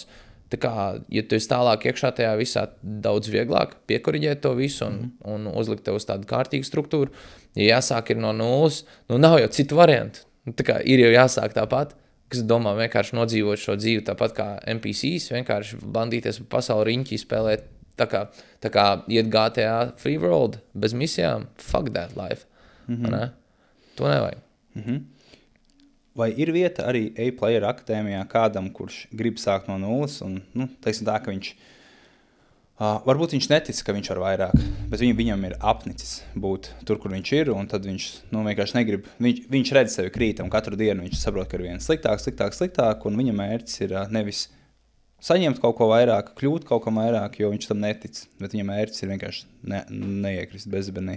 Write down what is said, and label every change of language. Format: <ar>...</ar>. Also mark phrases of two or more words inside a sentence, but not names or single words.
<lv>Tā kā, ja tu esi tālāk iekšā tajā visā, daudz vieglāk piekoriģēt to visu un uzlikt tev uz tādu kārtīgu struktūru. Ja jāsāk ir no nulles, nav jau citu variantu. Tā kā ir jau jāsāk tāpat, kas domā vienkārši nodzīvot šo dzīvi tāpat kā NPCs, vienkārši bandīties pa pasauli riņķī spēlēt, tā kā iet GTA Free World bez misijām,</lv> <en>fuck that life.</en> <lv>Ne? To nevajag. Vai ir vieta arī A-Player akadēmijā kādam, kurš grib sākt no nulles un, teiksim tā, ka viņš, varbūt viņš netic, ka viņš var vairāk, bet viņam ir apnicis būt tur, kur viņš ir, un tad viņš, vienkārši negrib, viņš redz sevi krītam katru dienu, viņš saprot, ka ir vien sliktāk, un viņa mērķis ir nevis saņemt kaut ko vairāk, kļūt kaut kam vairāk, jo viņš tam netic, bet viņa mērķis ir vienkārši neiekrist bezbenī.</lv>